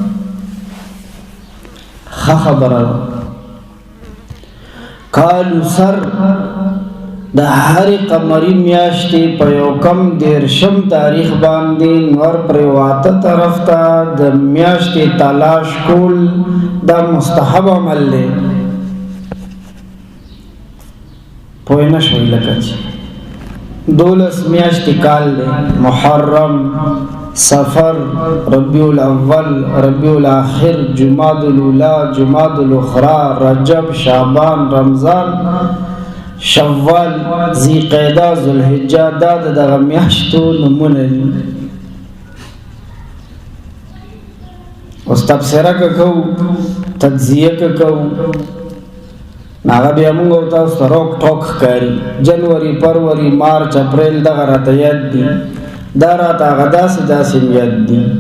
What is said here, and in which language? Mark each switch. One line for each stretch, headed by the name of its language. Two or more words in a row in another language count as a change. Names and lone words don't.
Pashto: ښه خبره ده کالو سر د هرې قمري میاشتې په یو کم دیرشم تاریخ باندې نور پرېواته طرف ته د میاشتې تلاش کول دا مستحب عمل دی پوه نه شوئ لکه چې 12 میاشتې کال دی محرم سفر ربیع الاول ربیع الاخر جمادی الاولی جمادی الاخری رجب شعبان رمضان شوال ذی قعده ذوالحجه دا دغه میاشتو نمونه دي اوس تبصره که کوو تجزیه که کوو هغه بیا موږ ورته اوس روک ټوک ښکاري جنوري فروری مارچ اپریل دغه راته یاد دي دا راته هغه داسې داسې یاد دي